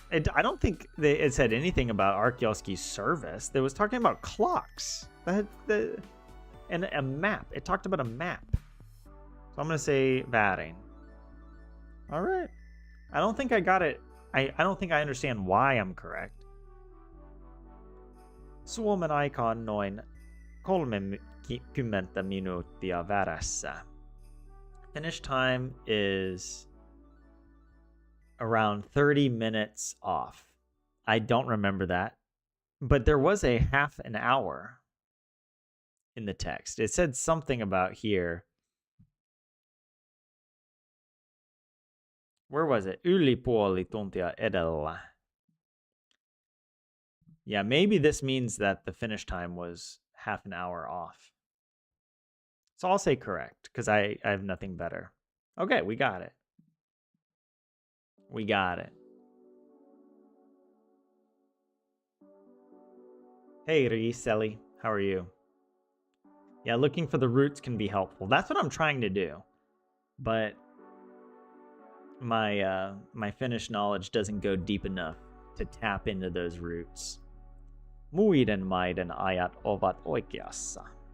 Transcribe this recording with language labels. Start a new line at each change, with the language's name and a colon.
English: I don't think it said anything about Arkielski's service. It was talking about clocks. And a map. It talked about a map. So I'm going to say batting. All right. I don't think I got it. I don't think I understand why I'm correct.
Finnish: Suomen aikaan noin 30 minuuttia väärässä.
English: Finnish time is around 30 minutes off. I don't remember that. But there was a half an hour in the text. It said something about here. Where was it?
Finnish: Yli puoli tuntia edellä.
English: Yeah, maybe this means that the finish time was half an hour off. So I'll say correct, because I have nothing better. Okay, we got it. We got it. Hey, Riselli. How are you? Yeah, looking for the roots can be helpful. That's what I'm trying to do. But my Finnish knowledge doesn't go deep enough to tap into those roots.
Finnish: Muiden maiden ajat ovat oikeassa.